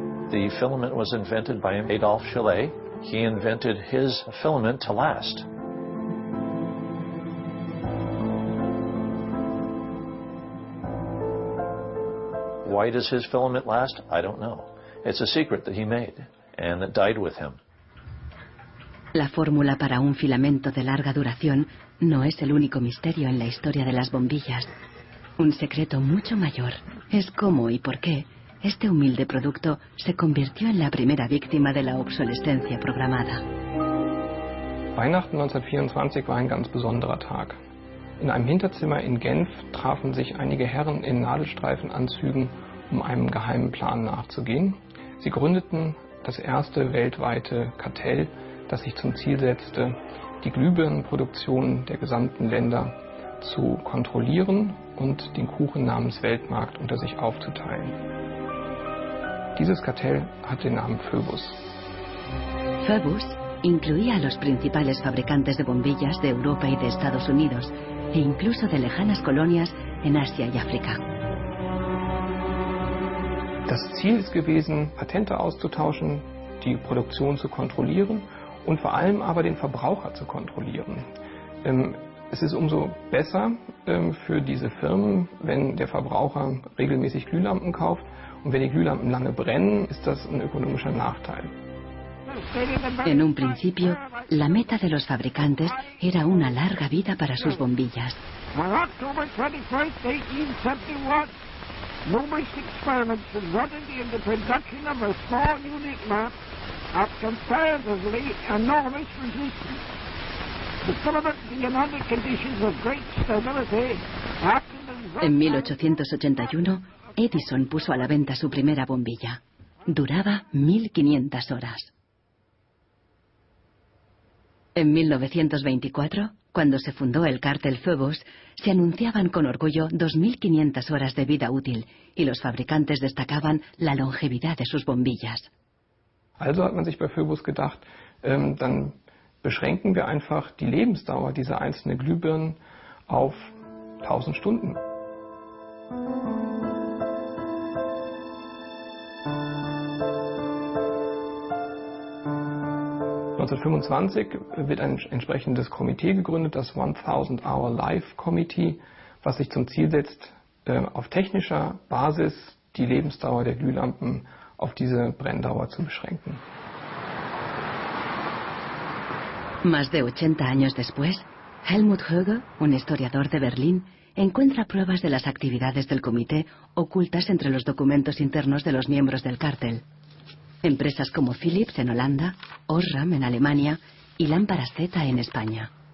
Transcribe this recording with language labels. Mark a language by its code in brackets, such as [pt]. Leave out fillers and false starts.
[en] The filament was invented by Adolphe Chaillet. He invented his filament to last. Why does his filament last? I don't know. It's a secret that he made, and it died with him. [es] La fórmula para un filamento de larga duración no es el único misterio en la historia de las bombillas. Un secreto mucho mayor es cómo y por qué este humilde producto se convirtió en la primera víctima de la obsolescencia programada. [de] Weihnachten 1924 war ein ganz besonderer Tag. In einem Hinterzimmer in Genf trafen sich einige Herren in Nadelstreifenanzügen, um einem geheimen Plan nachzugehen. Sie gründeten das erste weltweite Kartell, das sich zum Ziel setzte, die Glühbirnenproduktion der gesamten Länder zu kontrollieren und den Kuchen namens Weltmarkt unter sich aufzuteilen. Dieses Kartell hat den Namen Phoebus. [es] Phoebus incluía a los principales fabricantes de bombillas de Europa y de Estados Unidos, e incluso de lejanas colonias en Asia y África. [de] Das Ziel ist gewesen, Patente auszutauschen, die Produktion zu kontrollieren und vor allem aber den Verbraucher zu kontrollieren. Es ist umso besser für diese Firmen, wenn der Verbraucher regelmäßig Glühlampen kauft, und wenn die Glühlampen lange brennen, ist das ein ökonomischer Nachteil. [es] En un principio, la meta de los fabricantes era una larga vida para sus bombillas. [en] On October 21st, 1871, numerous experiments resulted in the production of a small unique lamp of comparatively enormous resistance. The filament being under conditions of great stability after the... [es] En 1881, Edison puso a la venta su primera bombilla. Duraba 1500 horas. En 1924, cuando se fundó el cártel Phoebus, se anunciaban con orgullo 2500 horas de vida útil y los fabricantes destacaban la longevidad de sus bombillas. [de] Also hat man sich bei Phoebus gedacht, dann beschränken wir einfach die Lebensdauer dieser einzelnen Glühbirnen auf 1000 Stunden. wird ein entsprechendes Komitee gegründet, das 1000 Hour Life Committee, was sich zum Ziel setzt, auf technischer Basis die Lebensdauer der Glühlampen auf diese Brenndauer zu beschränken. [es] Más de 80 años después, Helmut Höge, un historiador de Berlín, encuentra pruebas de las actividades del comité ocultas entre los documentos internos de los miembros del cártel. Empresas como Philips en Holanda, Osram en Alemania y Lámparas Z en España.